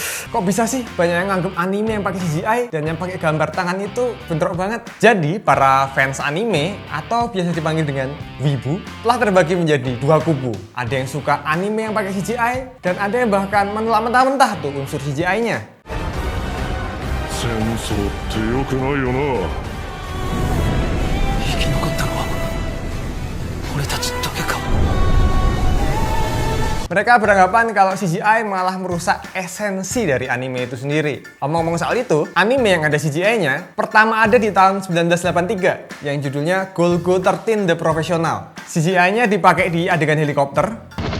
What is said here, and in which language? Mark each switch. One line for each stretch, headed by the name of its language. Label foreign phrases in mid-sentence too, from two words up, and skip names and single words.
Indonesian: Kok bisa sih banyak yang nganggep anime yang pakai CGI dan yang pakai gambar tangan itu bentrok banget? Jadi, para fans anime atau biasa dipanggil dengan wibu telah terbagi menjadi dua kubu. Ada yang suka anime yang pakai CGI dan ada yang bahkan menolak mentah-mentah tuh unsur CGI-nya.
Japanese: 戦争って良くないよな。生き残ったのは俺たちだけか。
Indonesian: Mereka beranggapan kalau CGI malah merusak esensi dari anime itu sendiri. Ngomong-ngomong soal itu, anime yang ada CGI-nya pertama ada di tahun 1983 yang judulnya Golgo 13 The Professional. CGI-nya dipakai di adegan helikopter.